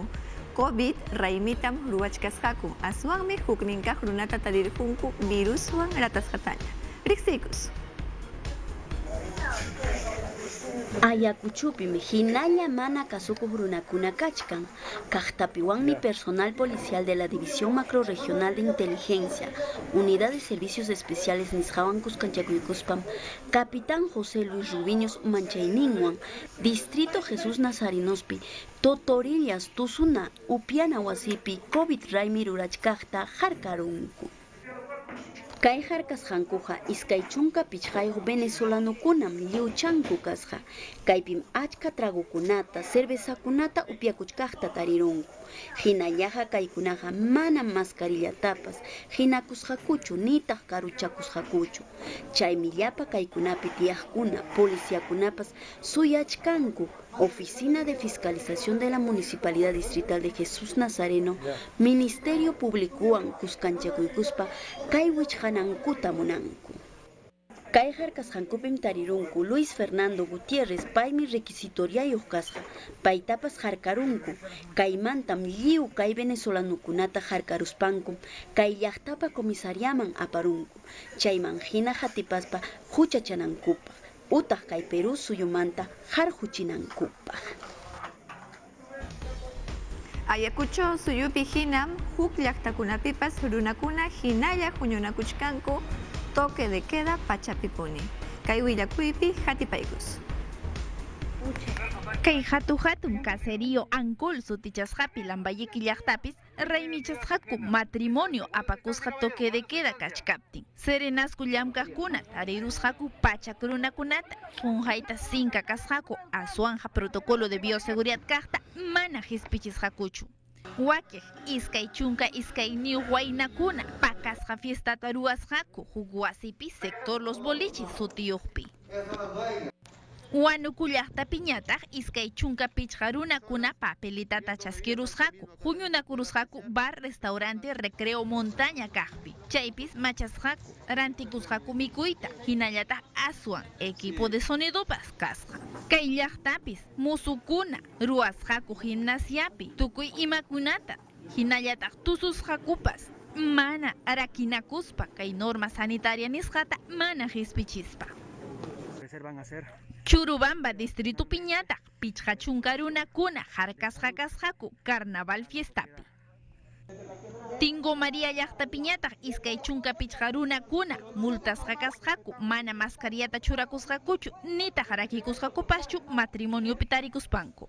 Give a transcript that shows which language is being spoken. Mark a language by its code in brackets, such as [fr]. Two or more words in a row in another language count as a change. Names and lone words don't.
[qu] COVID raymitam ruwachkasqaku. Aswanmi hukninkaq runata tarirqunku viruswan ratasqataña. Riqsiykus. Ayacuchupim hinalla mana kasukuq runakuna kachkan. Kaqtapiwanmi [es] personal policial de la División Macrorregional de Inteligencia, Unidad de Servicios Especiales [qu] nisqawan kuskanchakuykuspam, Capitán José Luis Rubiños manchayninwan, Distrito Jesús Nazarenospi, Totorillas Tusuna, Upiana wasipi, COVID raymi rurachkaqta harkarunku. Kay harkasqankuqa iskay chunka pichqayuq venezolanokunam liuchanku kasqa. Kaypim achka tragukunata, cervezakunata upyakuchkaqta tarirunku. Hinallaqa kaykunaqa mana mascarillatapas hinakusqakuchu nitaq karuchakusqakuchu. Chaymi llapa kaykunapi tiyaqkuna, policiakunapas suyachkanku. Oficina de Fiscalización de la Municipalidad Distrital de Jesús Nazareno, Ministerio Públicoan kuskanchakuykuspa kay wichqanankuta munanku. Kay harkasqankupim tarirunku Luis Fernando Gutiérrez paymi requisitoriayuq kasqa. Paytapas harkarunku. Kaymantam lliw kay venezolanokunata harkaruspanku. Kay llaqtapa comisariaman aparunku. Chayman hina hatipaspa huchachanankupaq. Utaq kay Perú suyumanta harjuchinankupaq. Ayacucho suyupi hinam huk llaqtakunapipas runakuna hinalla huñunakuchkanku [es] toque de queda [qu] pachapipuni. Kay willakuypi hatipaykus. Kay hatun caserío Ancol sutichasqapi Lambayeque llaqtapis raymichasqaku matrimonio apakusqa [es] toque de queda [qu] kachkaptin. Serenasku llamkaqkuna tarirusqaku pachak runakunata punjayta sinka kasqaku aswanja [es] protocolo de bioseguridad [qu] kaqta mana hispichisqakuchu. Wakiq iskay chunka iskay niu waynakuna pakasqa fiestata ruwasqaku huk wasipi sector Los Boliches sutiyuqpi. Wanukullaqtapi ñataq iskay chunka pichqa runakuna papelitata chaskirusqaku, huñunakurusqaku [es] bar, restaurante, recreo, montaña [qu] kaqpi. Chaypis machasqaku, rantikusqaku mikuyta, hinallataq aswan [es] equipo de sonidopas [qu] kasqa. Kay llaqtapis musukuna ruwasqaku gimnasiapi, tukuy imakunata, hinallataq tususqakupas mana arakinakuspa kay [es] norma sanitaria [qu] nisqata mana hispichispa. [es] Van a hacer. [qu] Churubamba distrito piñata pichqa chunka runakuna harkasqakasqaku carnaval fiestapi. Tingo María llaqta piñata iskay chunka pichqa runakuna multasqakasqaku mana mascarillata churakusqakuchu nitaq rakikusqakupaschu matrimoniopi tarikuspanku.